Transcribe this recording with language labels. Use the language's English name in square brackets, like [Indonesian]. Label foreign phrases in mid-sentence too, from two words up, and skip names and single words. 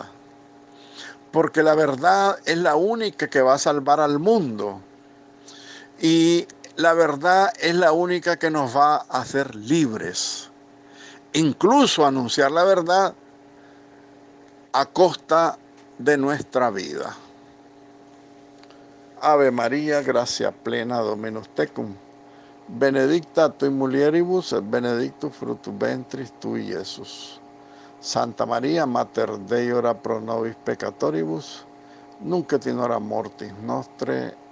[Spanish] Porque la verdad es la única que va a salvar al mundo. Y la verdad es la única que nos va a hacer libres. Incluso anunciar la verdad a costa de nuestra vida. [Latin] Ave María, gracia plena, Dominus tecum. Benedicta tu in mulieribus et benedictus fructus ventris tui, Iesus. Santa María, Mater Dei, ora pro nobis peccatoribus, nunc et in hora mortis nostre.